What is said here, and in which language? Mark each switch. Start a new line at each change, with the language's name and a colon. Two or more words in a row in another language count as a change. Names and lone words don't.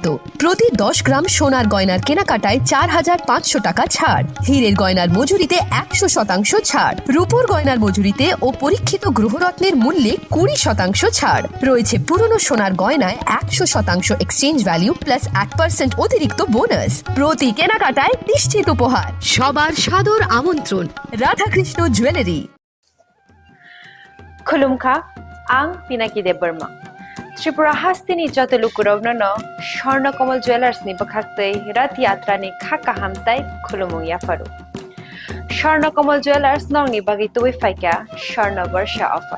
Bangla: প্রতি 10 গ্রাম সোনার গয়নার কেনাকাটায় 4500 টাকা ছাড় হীরের গয়নার মজুরিতে 100% ছাড় রূপোর গয়নার মজুরিতে ও পরীক্ষিত গ্রহরত্নের মূল্যে 20% ছাড় রয়েছে পুরনো সোনার গয়নায় 100%
English: exchange value plus
Bangla: 8% অতিরিক্ত বোনাস প্রতি কেনাকাটায় নিশ্চিত উপহার সবার সাদর আমন্ত্রণ রাধাকৃষ্ণ জুয়েলারি
Kok Borok: Khulumkha ang Pinaki de Burma. Tripura hastini joto lukurovno no Sharna Kamal Jewelers ni bakhaktei rat yatra ni khaka hamtai khulumung ya faru. Sharna Kamal Jewelers nong ni bagi tuwi faika Sharna Varsha offer.